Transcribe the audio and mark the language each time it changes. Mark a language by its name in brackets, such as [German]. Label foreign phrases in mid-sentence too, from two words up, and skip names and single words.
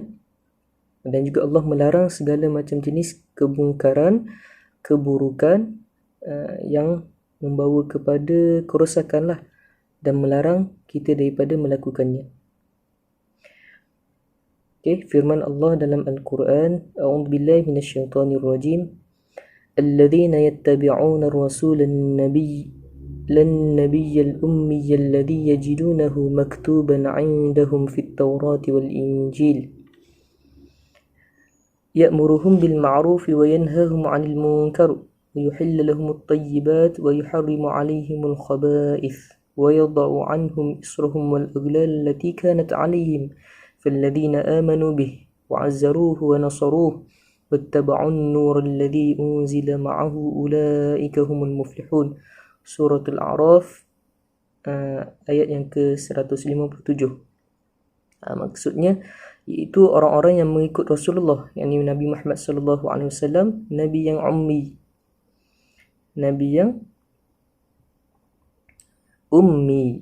[Malay] Dan juga Allah melarang segala macam jenis kemungkaran, keburukan yang membawa kepada kerosakanlah, dan melarang kita daripada melakukannya. Okay, firman Allah dalam Al-Quran, [Arabic] أعوذ بالله من الشيطان الرجيم الذين يتبعون الرسول النبي الأمي الذي يجدونه مكتوبا عندهم في التوراة والإنجيل يأمرهم بالمعروف وينهاهم عن المنكر ويحل لهم الطيبات ويحرم عليهم الخبائث ويضع عنهم إصرهم والأغلال التي كانت عليهم فالذين آمنوا به وعزروه ونصروه واتبعوا النور الذي أنزل معه أولئك هم المفلحون. [Malay] Surah Al-A'raf ayat yang ke-157. Maksudnya iaitu orang-orang yang mengikut Rasulullah, yakni Nabi Muhammad [Arabic] صلى الله عليه وسلم, [Malay] nabi yang ummi. Nabi yang ummi.